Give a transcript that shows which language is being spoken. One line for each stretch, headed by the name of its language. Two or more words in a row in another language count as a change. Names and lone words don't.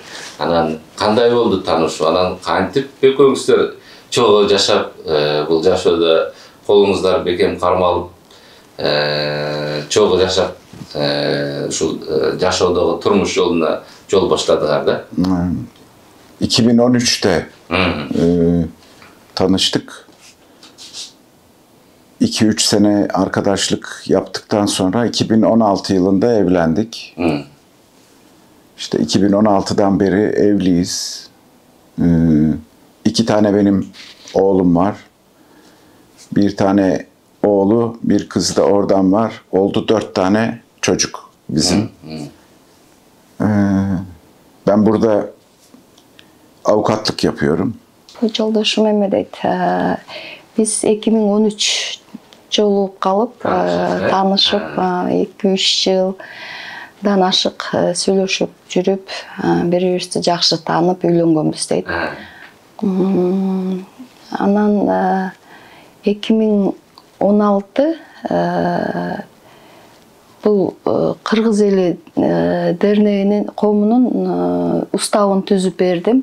Kyrgyz: Анан кандай болду таанышуу? Анан кантип экөөңүздөр чогуу жашап, бул жашоодо колуңуздар бекем кармалып, чогуу жашап, ушул жашоодогу турмуш жолуна жол баштадыңар да?
Turkish: 2013'te tanıştık. 2-3 sene arkadaşlık yaptıktan sonra 2016 yılında evlendik. İşte 2016'dan beri evliyiz. 2 tane benim oğlum var. Bir tane oğlu, bir kız da oradan var. Oldu 4 tane çocuk bizim. Ben burada avukatlık yapıyorum.
Kyrgyz: Жолдошум эме дейт. Биз 2013 жолугуп калып, таанышып, 2-3 жылдан ашык сүйлөшүп жүрүп, бири-бирибизди жакшы таанып үйлөнгөнбүз дейт. Анан 2016 бул кыргыз эли дернегинин коомунун уставын түзүп бердим.